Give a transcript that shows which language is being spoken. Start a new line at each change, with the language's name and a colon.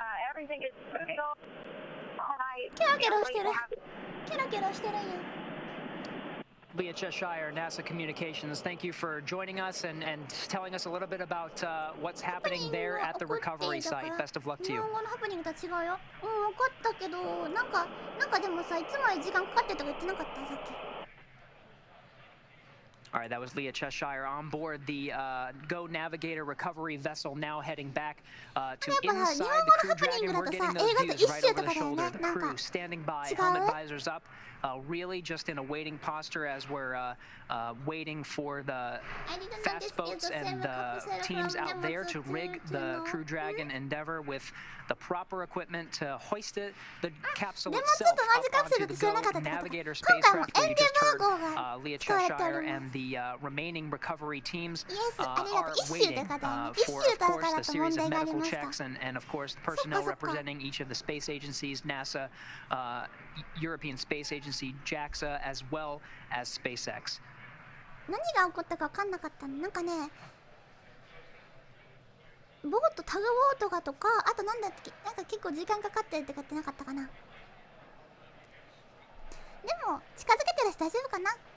English: Everything is moving on.
Japanese: キラキラしてる。キラキラしてるよ。
English: Leah Cheshire, NASA Communications, thank you for joining us and telling us a little bit about what's happening there at the recovery site. Best of luck to
Japanese: 日
English: you.
Japanese: 本語のハプニングとは違うよ。分かったけど、なんかでもさ、いつもより時間かかってるとか言ってなかったさっき。
English: All right, that was Leah Cheshire on board the Go Navigator recovery vessel, now heading back to inside the Crew Dragon. We're getting those views right over the shoulder. The crew standing by, helmet visors up, really just in a waiting posture as we're waiting for the fast boats and the teams out there to rig the Crew Dragon Endeavour with the proper equipment to hoist the capsule itself up onto the Go Navigator spacecraft, where you just heard Leah Cheshire and the remaining recovery teams are waiting for, of course, the series of medical checks and of course, personnel representing each of the space agencies, NASA, European Space Agency, JAXA, as well as SpaceX.
Japanese: 何が起こったか分かんなかったの。なんかね、ボートタグボートがとか、あとなんだっけ、なんか結構時間かかってるとかってなかったかな。でも近づけてるし大丈夫かな。